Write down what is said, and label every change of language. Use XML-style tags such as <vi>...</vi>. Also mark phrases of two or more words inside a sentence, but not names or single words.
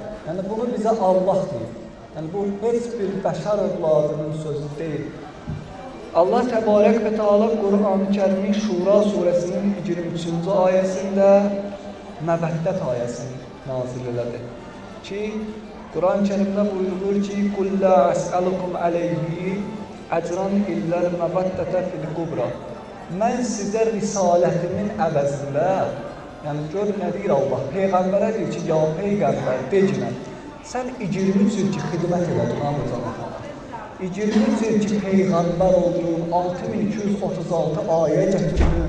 <az>Yəni, bunu bizə Allah deyir. Yəni, bu heç bir bəşər övladının sözü deyil. Allah</az> <ar>تبارك وتعالى</ar> <az>Qur'an-ı Kərimin Şura surəsinin 23-cü ayəsində məvəddət ayəsini nazil elədi. Ki, Qur'an-ı Kərimdə buyurulur ki,</az> <ar>قُلْ لَا أَسْأَلُكُمْ عَلَيْهِ أَجْرًا إِلَّا الْمَوَدَّةَ فِي الْكُبْرَى.</ar> <az>Mən sizə risalətimin əvəzində, yəni gör nə deyir Allah, Peyğəmbərə deyir ki, ya Peyğəmbər, decinə, sən 23 il ki, xidmət elədin hamıcana. 23 il ki, Peyğəmbər olduğun 6236 ayə gətirdin.</az>